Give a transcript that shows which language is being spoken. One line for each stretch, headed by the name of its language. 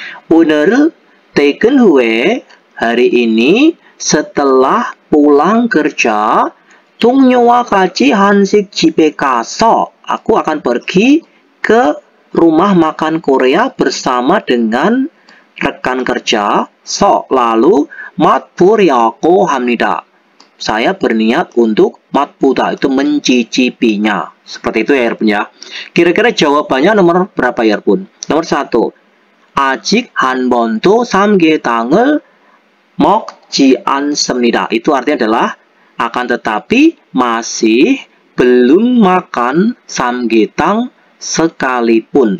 Korean: 오늘 퇴근 후에
Indonesian: hari ini setelah pulang kerja
Korean: 동료와 같이 한식 집에 가서
Indonesian: aku akan pergi ke rumah makan Korea bersama dengan rekan kerja.
Korean: Lalu 맛보려고 합니다.
Indonesian: Saya berniat untuk 맛보다 itu mencicipinya. Seperti itu ya Erbun ya. Kira-kira jawabannya nomor berapa ya Erbun? Nomor 1.
Korean: 아직 한 번도 삼계탕을 먹지 않습니다.
Indonesian: Itu artinya adalah akan tetapi masih belum makan samgyetang sekalipun.